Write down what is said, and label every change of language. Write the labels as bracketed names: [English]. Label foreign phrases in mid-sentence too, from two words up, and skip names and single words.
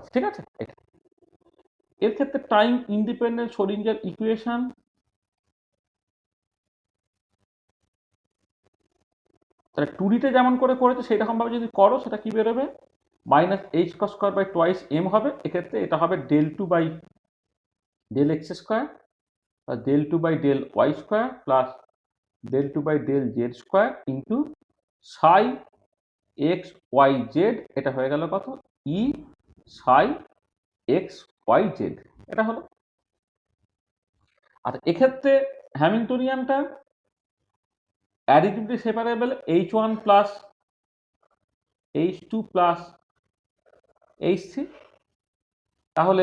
[Bangla] ঠিক আছে, এটা এর ক্ষেত্রে [English] time independent Schrödinger equation, [Bangla] তাহলে 2Dতে যেমন করে করেছে সেই রকম ভাবে যদি করো, সেটা কি বেরোবে, -h²/2m হবে। এক্ষেত্রে এটা হবে [English] del2/del x² del2/del y² plus del2/del z² into psi x y z, [Bangla] এটা হয়ে গেল কত, [English] E psi x y z, [Bangla] এটা হলো। আর এক্ষেত্রে হ্যামিল্টনিয়ানটা [English] additively separable h1 plus h2 plus h3, [Bangla] তাহলে